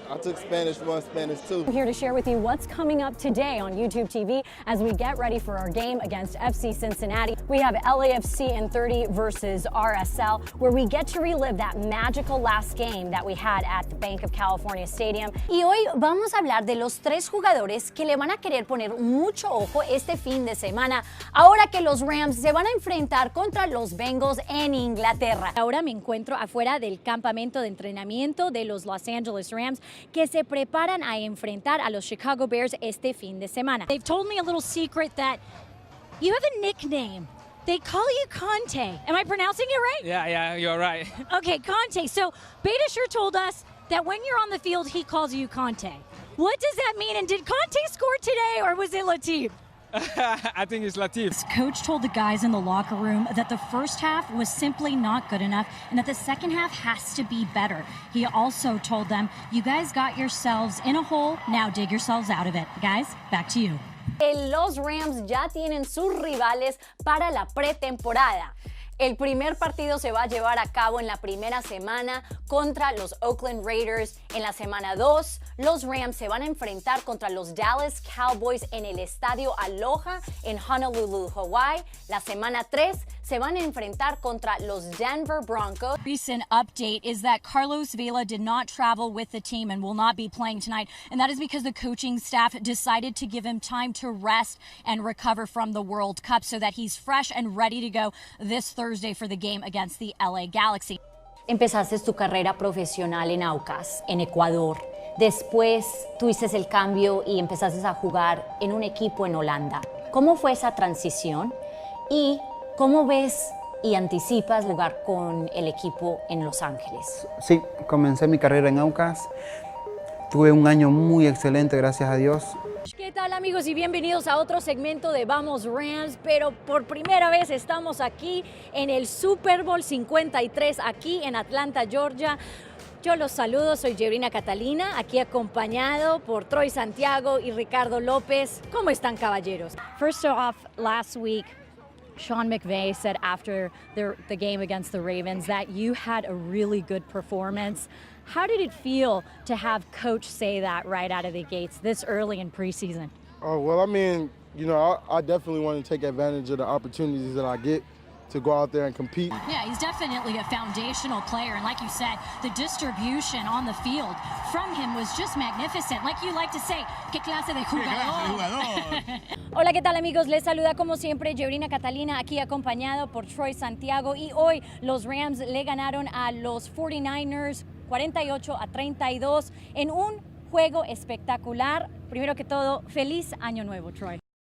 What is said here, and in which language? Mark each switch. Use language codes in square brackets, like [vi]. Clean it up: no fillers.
[en] I took Spanish 1, Spanish 2. I'm here to share with you what's coming up today on YouTube TV as we get ready for our game against FC Cincinnati. We have LAFC in 30 versus RSL, where we get to relive that magical last game that we had at the Bank of California Stadium. [es] Y hoy vamos a hablar de los tres jugadores que le van a querer poner mucho ojo este fin de semana, ahora que los Rams se van a enfrentar contra los Bengals en Inglaterra. Ahora me encuentro afuera del campamento de entrenamiento de los Los Angeles Rams, que se preparan a enfrentar a los Chicago Bears este fin de semana. [en] They've told me a little secret that you have a nickname. They call you Conte. Am I pronouncing it right? Yeah, you're right. Okay, Conte. So Beta sure told us that when you're on the field, he calls you Conte. What does that mean? And did Conte score today, or was it Latif? I think it's Latif. Coach told the guys in the locker room that the first half was simply not good enough and that the second half has to be better. He also told them, you guys got yourselves in a hole, now dig yourselves out of it. Guys, back to you. [es] Los Rams ya tienen sus rivales para la pretemporada. El primer partido se va a llevar a cabo en la primera semana contra los Oakland Raiders. En la semana 2, los Rams se van a enfrentar contra los Dallas Cowboys en el Estadio Aloha en Honolulu, Hawaii. La semana 3 se van a enfrentar contra los Denver Broncos. [en] Recent update is that Carlos Vela did not travel with the team and will not be playing tonight. And that is because the coaching staff decided to give him time to rest and recover from the World Cup so that he's fresh and ready to go this Thursday for the game against the LA Galaxy. [es] Empezaste tu carrera profesional en Aucas, en Ecuador. Después tuviste el cambio y empezaste a jugar en un equipo en Holanda. ¿Cómo fue esa transición? ¿Y cómo ves y anticipas jugar con el equipo en Los Ángeles? Sí, comencé mi carrera en Aucas. Tuve un año muy excelente, gracias a Dios. ¿Qué tal, amigos? Y bienvenidos a otro segmento de Vamos Rams, pero por primera vez estamos aquí en el Super Bowl 53, aquí en Atlanta, Georgia. Yo los saludo, soy Gevrina Catalina, aquí acompañado por Troy Santiago y Ricardo López. ¿Cómo están, caballeros? [en] First off, last week, Sean McVay said after the game against the Ravens that you had a really good performance. How did it feel to have Coach say that right out of the gates this early in preseason? Oh, well, I mean, you know, I definitely want to take advantage of the opportunities that I get to go out there and compete. Yeah, he's definitely a foundational player. And like you said, the distribution on the field from him was just magnificent. Like you like to say, [es] ¿qué clase de jugador? Hola, ¿qué tal, amigos? Les saluda como siempre Gevrina Catalina, aquí acompañado por Troy Santiago. Y hoy los Rams le ganaron a los 49ers 48-32 en un juego espectacular. Primero que todo, feliz año nuevo, Troy.